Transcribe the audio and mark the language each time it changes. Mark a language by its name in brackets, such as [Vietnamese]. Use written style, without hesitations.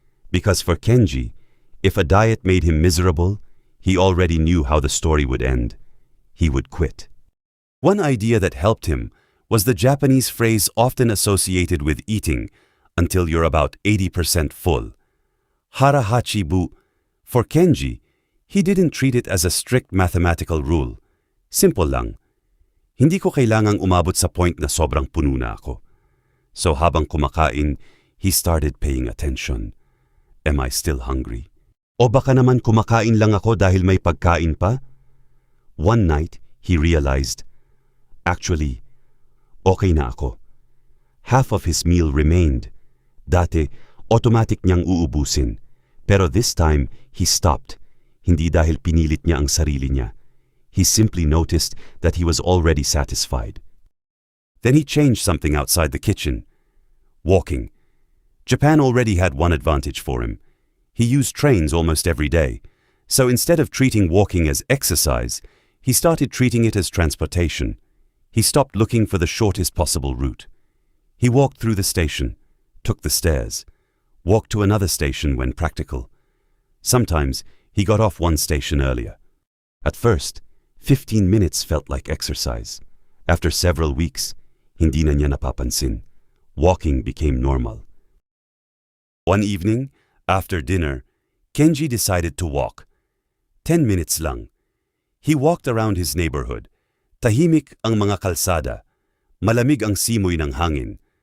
[English] Because for Kenji, if a diet made him miserable, he already knew how the story would end. He would quit. One idea that helped him was the Japanese phrase often associated with eating until you're about 80% full. Harahachi bu. For Kenji, he didn't treat it as a strict mathematical rule. [Filipino] Simple lang. Hindi ko kailangang umabot sa point na sobrang puno na ako. [English] So habang kumakain, he started paying attention. Am I still hungry? [Filipino] O baka naman kumakain lang ako dahil may pagkain pa? [English] One night, he realized, actually, okay na ako. Half of his meal remained. Dati, automatic niyang uubusin. Pero this time, he stopped. [Filipino] Hindi dahil pinilit niya ang sarili niya. [English] He simply noticed that he was already satisfied. Then he changed something outside the kitchen. Walking. Japan already had one advantage for him. He used trains almost every day. So instead of treating walking as exercise, he started treating it as transportation. He stopped looking for the shortest possible route. He walked through the station, took the stairs, walked to another station when practical. Sometimes he got off one station earlier. At first, 15 minutes felt like exercise. After several weeks, hindi na niya napapansin. Walking became normal. One evening, after dinner, Kenji decided to walk. 10 minutes lang. He walked around his neighborhood. [Filipino] Tahimik ang mga kalsada. Malamig ang simoy ng hangin.